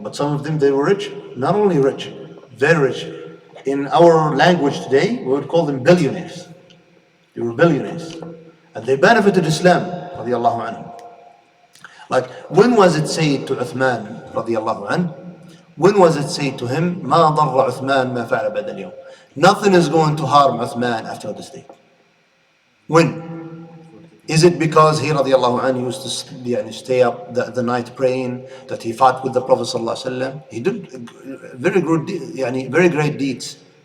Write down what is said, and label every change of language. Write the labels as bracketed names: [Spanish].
[English] But some of them, they were rich. Not only rich, very rich. In our language today, we would call them billionaires. They were billionaires. And they benefited Islam, radiallahu anhu. Like, when was it said to Uthman, radiallahu anhu? When was it said to him, [Arabic] ما ضر عثمان ما فعل بعد اليوم? [English] Nothing is going to harm Uthman after this day. When? Is it because he radiallahu anhu used to stay up the night praying, that he fought with the Prophet sallallahu alaihi wasallam? He did very good, very great deeds.